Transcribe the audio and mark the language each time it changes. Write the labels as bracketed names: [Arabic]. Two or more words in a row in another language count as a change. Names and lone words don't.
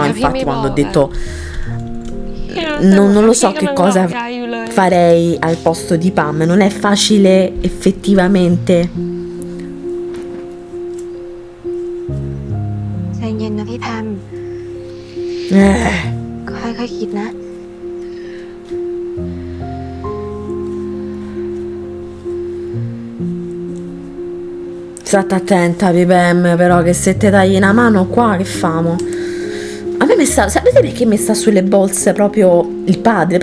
[Italian] Cioè, Infatti mi quando ho muove. detto non lo so che cosa farei al posto di Pam, non è facile effettivamente. [Thai] ใจเย็นนะพี่แพม ค่อยๆคิดนะ [Italian] State attenta, Pipem, però che se te tagli una mano qua, che famo? A me mi sta, sapete perché mi sta sulle bolse proprio il padre?